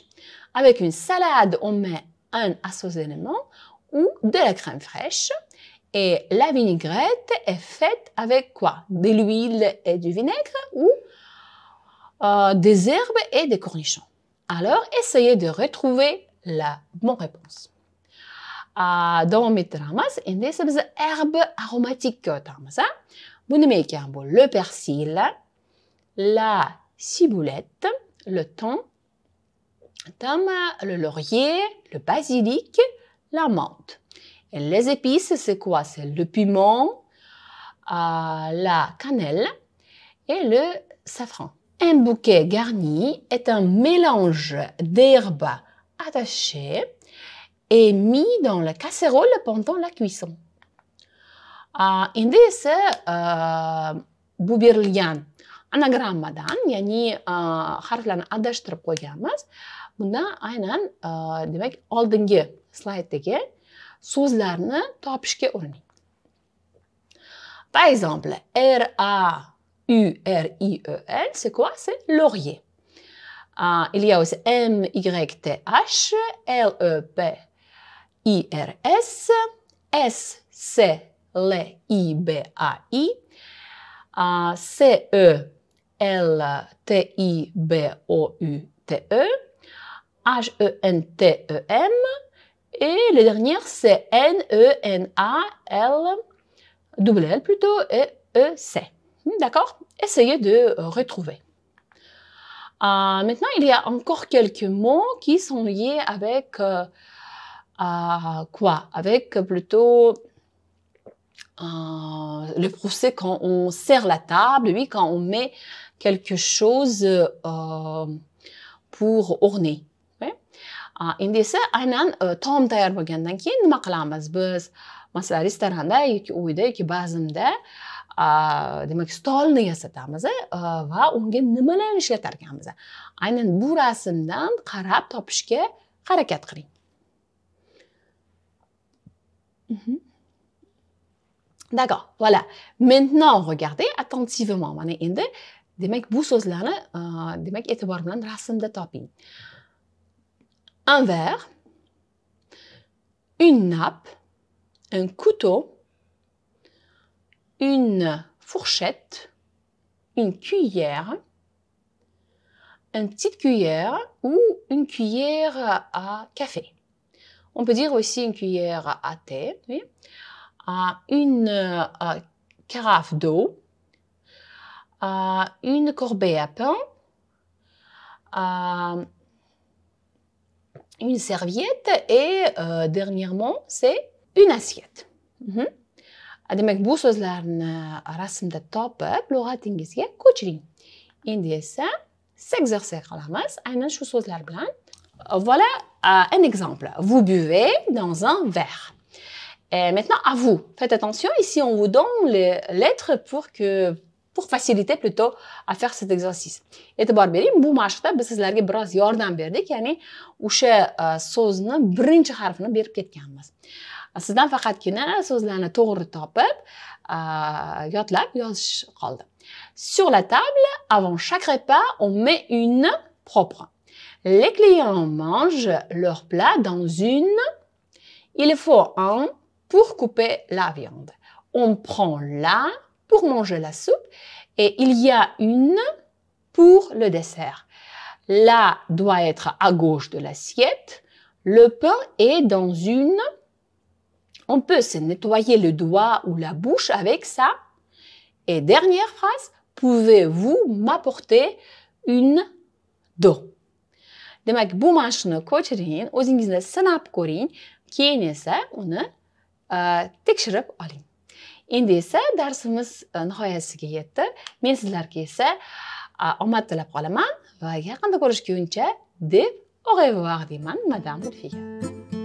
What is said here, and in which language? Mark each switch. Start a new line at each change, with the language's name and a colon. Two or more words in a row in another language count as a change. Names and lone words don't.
French: Avec une salade, on met un assaisonnement ou de la crème fraîche. Et la vinaigrette est faite avec quoi? De l'huile et du vinaigre ou des herbes et des cornichons? Alors, essayez de retrouver la bonne réponse.
Uzbek: Davom ettiramiz. Endi esa biz
French: herbe aromatique
Uzbek: ko'taramiz. Bu nima ekan bu?
French: Le persil, la ciboulette, le thym, le laurier, le basilic, la menthe. Et les épices, c'est quoi? C'est le piment, la cannelle et le safran. Un bouquet garni est un mélange d'herbes attachées et mis dans la casserole pendant la cuisson.
Uzbek: Endi esa bu berilgan anagrammadan, ya'ni harflarni adashtirib qo'yganmiz. Bunda aynan demak oldingi slayddagi so'zlarni topishga urining.
French: Par exemple, R-A-U-R-I-E-L, c'est quoi? C'est laurier. Il y a aussi M-Y-T-H, L-E-P-I-E-R, L-I-R-S, S-C-L-I-B-A-I, C-E-L-T-I-B-O-U-T-E, H-E-N-T-E-M, et le dernier, c'est N-E-N-A-L, plutôt, et E-C. D'accord? Essayez de retrouver. Maintenant, il y a encore quelques mots qui sont liés avec quoi? Avec plutôt le procès quand on sert la table, oui, quand on met quelque chose pour orner.
Uzbek: Endi esa aynan taom tayyor bo'lgandan keyin nima qilamiz biz? Masalan, restoranda yoki uyda yoki bazmda demak stolni yasatamiz va unga nimalarni ishlatar ekanmiz. Aynan bu rasmdan qarab topishga harakat qiling.
French: D'accord, voilà. Maintenant, regardez attentivement. Mana endi demak bu so'zlarni demak e'tibor bilan rasmda toping. Un verre, une nappe, un couteau, une fourchette, une cuillère, une petite cuillère ou une cuillère à café. On peut dire aussi une cuillère à thé, oui. Une carafe d'eau, une corbeille à pain, une serviette et dernièrement, c'est une assiette.
Uzbek: Demak, bu so'zlarni rasmda topib, lug'atingizga ko'chiring. Endi esa s'exercer qilamiz aynan shu so'zlar bilan.
French: Voilà un exemple. Vous buvez dans un verre. Et maintenant, à vous. Faites attention, ici on vous donne les lettres pour faciliter plutôt à faire cet exercice. E'tibor bering, bu mashqda biz sizlarga biroz yordam berdik, ya'ni o'sha so'zni birinchi harfini berib ketganmiz. Sizdan faqatgina so'zlarni to'g'ri topib, yodlab yozish qoldi. Sur la table, avant chaque repas, on met une propre. Les clients mangent leur plat dans une. Il faut un pour couper la viande. On prend la pour manger la soupe et il y a une pour le dessert. La doit être à gauche de l'assiette. Le pain est dans une. On peut se nettoyer le doigt ou la bouche avec ça. Et dernière phrase, pouvez-vous m'apporter une d'eau?
Uzbek: Demak, bu mashqni ko'chiring, o'zingizni sinab ko'ring, keyin esa uni tekshirib oling. Endi esa darsimiz nihoyasiga yetdi. Men sizlarga esa omad tilab qolaman va yaqinda ko'rishguncha deb
French: au revoir
Uzbek: deyman, madame Lutfiya.